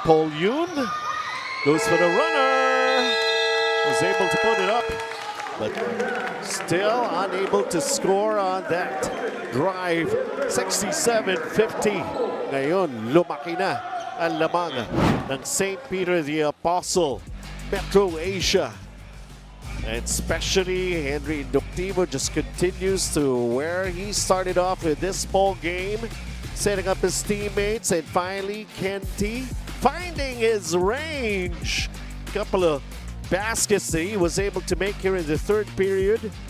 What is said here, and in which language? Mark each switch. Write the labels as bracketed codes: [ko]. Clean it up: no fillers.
[en] Paul Yun goes for the runner. Was able to put it up, but still unable to score on that drive. 67-50. [tl] Ngayon, lumaki na ang lamang ng St. Peter the Apostle, Metro Asia. [en] And especially Henry Inductivo just continues to where he started off with this ball game, setting up his teammates, and finally Kenty finding his range. Couple of baskets that he was able to make here in the third period.